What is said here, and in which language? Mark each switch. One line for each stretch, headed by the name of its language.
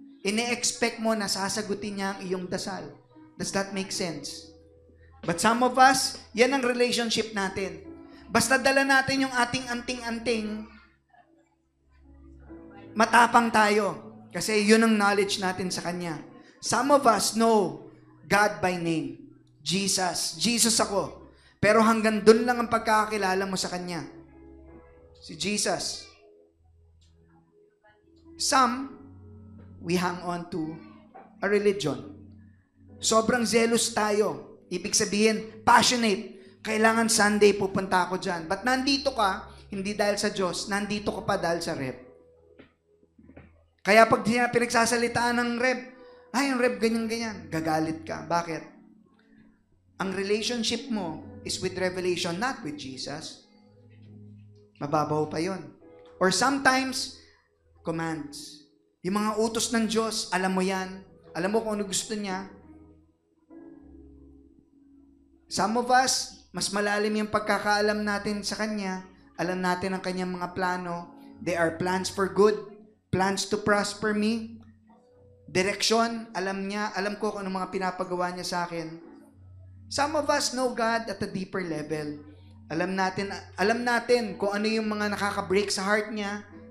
Filipino: Ine-expect mo na sasagutin niya ang iyong dasal.
English: Does that make sense? But some of us,
Filipino: yan ang relationship natin. Basta dala natin yung ating anting-anting, matapang tayo. Kasi yun ang knowledge natin sa Kanya.
English: Some of us know God by name.
Filipino: Jesus. Jesus ako. Pero hanggang dun lang ang pagkakakilala mo sa Kanya. Si Jesus.
English: Some, we hang on to a religion.
Filipino: Sobrang zealous tayo. Ibig sabihin, passionate. Kailangan Sunday pupunta ako dyan. But nandito ka, hindi dahil sa Diyos, nandito ka pa dahil sa rep. Kaya pag pinagsasalitaan ng rep, yung rep ganyan-ganyan, gagalit ka. Bakit?
English: Ang relationship mo is with revelation, not with Jesus.
Filipino: Mababaw pa yon.
English: Or sometimes, commands.
Filipino: Yung mga utos ng Diyos, alam mo yan. Alam mo kung ano gusto niya. Some of us, mas malalim yung pagkakaalam natin sa Kanya. Alam natin ang Kanyang mga plano.
English: They are plans for good. Plans to prosper me.
Filipino: Direksyon, alam niya. Alam ko kung ano mga pinapagawa niya sa akin.
English: Some of us know God at a deeper level.
Filipino: Alam natin kung ano yung mga nakaka-break sa heart niya.